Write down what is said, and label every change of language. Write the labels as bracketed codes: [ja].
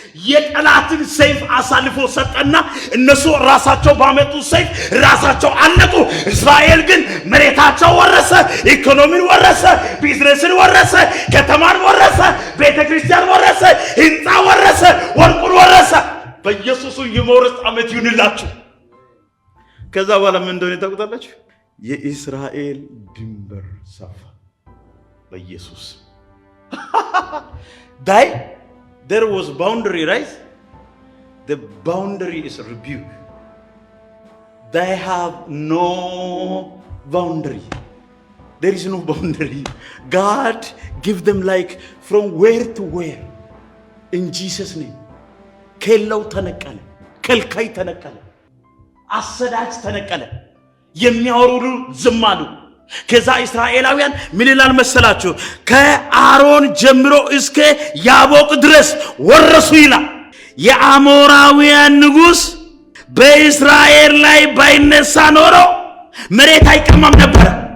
[am] የጠላትን ሰይፍ አሳልፎ ሰጠና እነሱ ራሳቸው ባመጡ ሰይፍ ራሳቸው አለቁ። እስራኤል ግን መሬታቸው ወረሰ፣ ኢኮኖሚን ወረሰ፣ ቢዝነስን ወረሰ፣ ከተማን ወረሰ፣ ቤተ ክርስቲያን ወረሰ፣ ህንፃ ወረሰ፣ ወርቁን ወረሰ። በኢየሱስ የመውረስ ዓመት ይሁንላችሁ። ከዛ በኋላ ምን እንደሆነ ታውቁታላችሁ? የእስራኤል ድንበር ሰፋ በኢየሱስ ዳይ [en] there was boundary, right? The boundary is rebuked. They have no boundary. There is no boundary. God give them like from where to where. In Jesus' name. [am] ከለው ተነቀለ፣ ከልካይ ተነቀለ፣ አሰዳጅ ተነቀለ። የሚያወሩ ዝም አሉ። ከዛ እስራኤላውያን ምን ይላል መሰላችሁ? ከአሮን ጀምሮ እስከ ያቦቅ ድረስ ወረሱ ይላል። የአሞራውያን ንጉሥ በእስራኤል ላይ ባይነሳ ኖሮ መሬት አይቀማም ነበር።